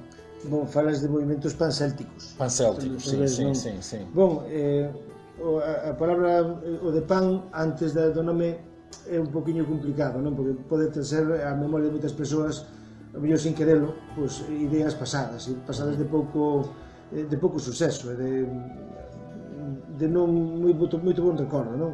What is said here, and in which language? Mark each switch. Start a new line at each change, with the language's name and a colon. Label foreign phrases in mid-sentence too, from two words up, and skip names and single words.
Galician: Bom, falas de movimentos pancélticos. Pancélticos, sim. Bom, a palabra, o de pan, antes do nome, é un poquinho complicado, non? Porque pode ser a memoria de moitas persoas, a mellor sin querelo, pois, ideas pasadas de pouco suceso, de non moito bon recordo, non?